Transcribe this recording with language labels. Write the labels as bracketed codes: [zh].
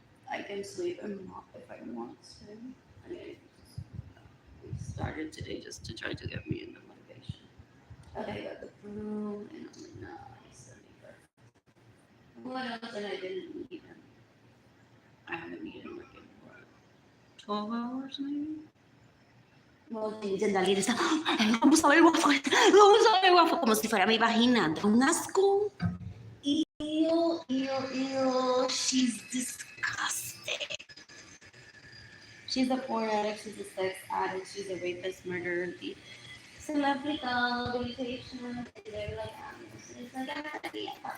[en] I can sleep and mop if I want to. I mean, we started today just to try to get me into motivation. Okay, I got the broom and I'm like, nice. What else did I didn't eat? I haven't eaten like in what, 12 hours maybe? [es] Well, Dali está, vamos a ver el waffle, vamos a ver el waffle, como si fuera mi vagina, da un asco. [en] Ew, ew, ew, she's disgusting. She's a porn addict, she's a sex addict, she's a rapist, murderer, thief. [es] Se le aplica [en] rehabilitation, and they're like, it's like, yeah.